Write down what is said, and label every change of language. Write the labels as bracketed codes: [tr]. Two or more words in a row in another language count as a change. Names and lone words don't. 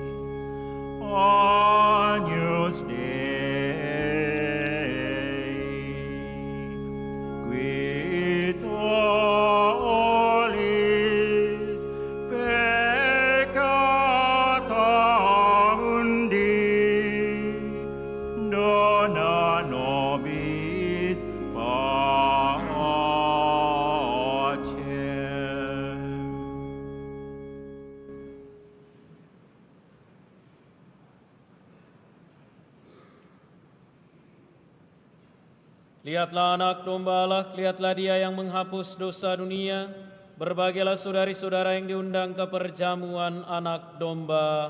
[la] Agnus Dei, qui tollis peccata mundi, dona nobis pacem. [id] Lihatlah anak domba Allah, lihatlah Dia yang menghapus dosa dunia. Berbahagialah saudari-saudara yang diundang ke perjamuan anak domba.